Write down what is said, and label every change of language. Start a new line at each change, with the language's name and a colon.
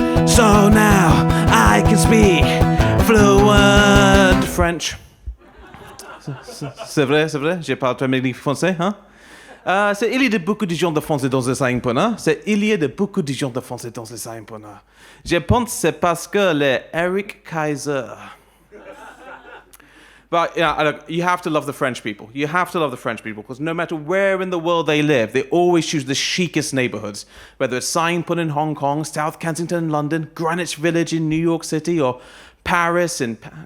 English: So now I can speak fluent French.
French: C'est vrai, j'ai parlé très bien français, hein? Il y a beaucoup de gens de français dans les Saingpon, hein? Il y a beaucoup de gens de français dans les Saingpon. Je pense que c'est parce que le Eric Kaiser.
English: But yeah, look, you have to love the French people. You have to love the French people because no matter where in the world they live, they always choose the chicest neighborhoods. Whether it's Saingpon in Hong Kong, South Kensington in London, Greenwich Village in New York City, or Paris in...